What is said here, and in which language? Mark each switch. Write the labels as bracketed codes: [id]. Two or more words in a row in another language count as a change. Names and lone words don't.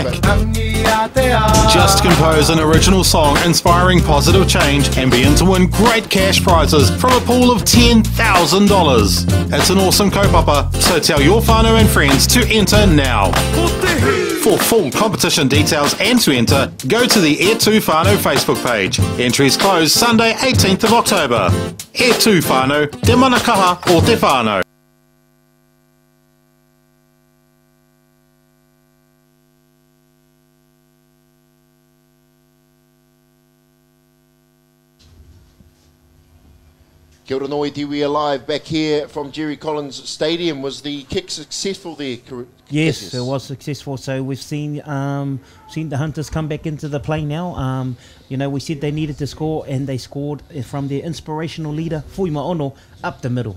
[en] Just compose an original song inspiring positive change and be in to win great cash prizes from a pool of $10,000. It's an awesome kaupapa, so tell your whānau and friends to enter now. For full competition details and to enter, go to the Year 2 Whānau Facebook page. Entries close Sunday 18th of October. Year 2 [mi] Whānau, te manakaha o te whānau. Kia ora noi, [en] we are live back here from Jerry Collins Stadium. Was the kick successful there? Yes, it was successful. So we've seen the Hunters come back into the play now. You know, we said they needed to score, and they scored from their inspirational leader, Fui Maono, up the middle.